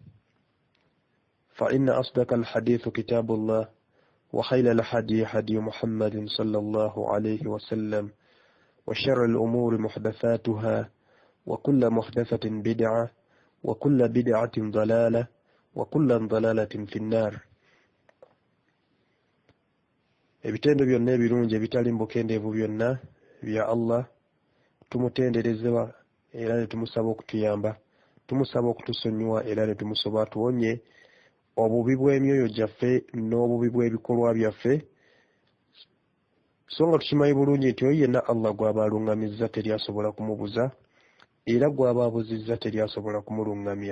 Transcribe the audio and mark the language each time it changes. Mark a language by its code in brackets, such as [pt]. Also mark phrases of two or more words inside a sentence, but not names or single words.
[ar] فإن أصدق الحديث كتاب الله وخير الحديث حديث محمد صلى الله عليه وسلم وشر الأمور محدثاتها وكل محدثة بدعة وكل بدعة ضلالة وكل ضلالة في النار. [lg] ebitendo byonna ebirungi ebitali mbukendeevu byonna bya Allah tumutenderezebwa era ne tumusaba okutuyamba, tumusaba okutusonyiwa era ne tumusoba tuwonye obubi bw'emyoyo gyaffe n'obubi bw'ebikolwa byaffe, so nga tukimanyi bulungi nti oyo yenna Allah gw'aba alungamizza teryasobola kumubuza era gw'aba abuzizza teryasobola kumulungamya.